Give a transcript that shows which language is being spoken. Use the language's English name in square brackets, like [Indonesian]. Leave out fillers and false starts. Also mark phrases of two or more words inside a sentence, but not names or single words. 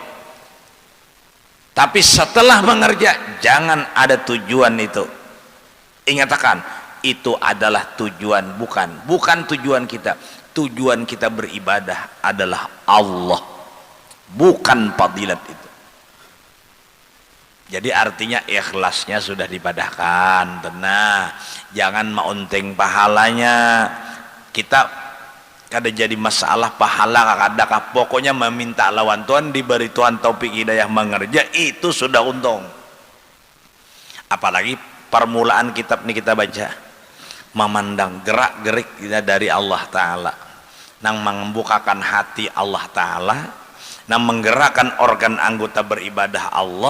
[Indonesian] Tapi setelah mengerja jangan ada tujuan itu. Ingatkan itu adalah tujuan, bukan tujuan kita. Tujuan kita beribadah adalah Allah, bukan fadilat itu. Jadi artinya ikhlasnya sudah dipadahkan, tenang, jangan maunting pahalanya. [Banjar] Kita kada jadi masalah pahala kadakah, pokoknya meminta lawan Tuhan, diberi Tuhan taufik hidayah mengerja, itu sudah untung. [Indonesian] Apalagi permulaan kitab ini kita baca, memandang gerak gerik kita dari Allah Ta'ala, nang membukakan hati Allah Ta'ala, nang menggerakkan organ anggota beribadah Allah.